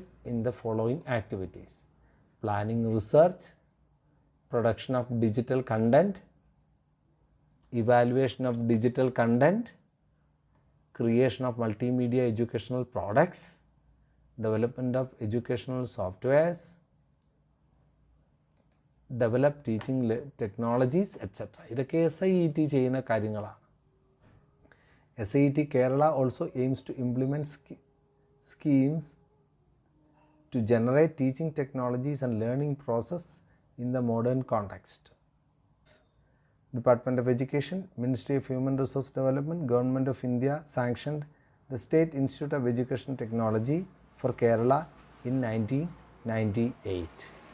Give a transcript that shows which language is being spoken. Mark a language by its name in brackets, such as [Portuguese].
[English] in the following activities: planning research, production of digital content, evaluation of digital content, creation of multimedia educational products, development of educational softwares, develop teaching technologies, etc. [Malayalam] ഇതൊക്കെ SIET ചെയ്യുന്ന കാര്യങ്ങളാണ്. [English] SIET Kerala also aims to implement schemes to generate teaching technologies and learning process in the modern context. Department of Education, Ministry of Human Resource Development, Government of India sanctioned the State Institute of Education Technology for Kerala in 1998.